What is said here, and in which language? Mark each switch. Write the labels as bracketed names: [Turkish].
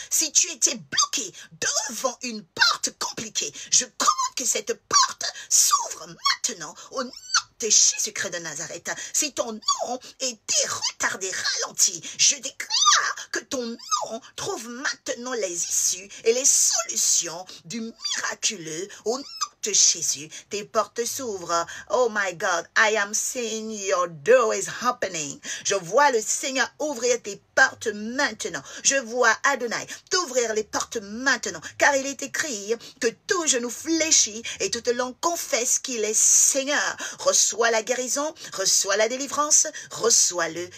[French] Si tu étais bloqué devant une porte compliquée, je commande que cette porte s'ouvre maintenant au nom de Jésus-Christ de Nazareth. Si ton nom était retardé, ralenti, je déclare que ton nom trouve maintenant les issues et les solutions du miraculeux au nom de Jésus. Tes portes s'ouvrent. [English] Oh my God, I am seeing your door is opening. [French] Je vois le Seigneur ouvrir tes portes maintenant. Je vois Adonai t'ouvrir les portes maintenant. Car il est écrit que tout genou fléchit et toute langue confesse qu'il est Seigneur. Reçois la guérison, reçois la délivrance, reçois-le.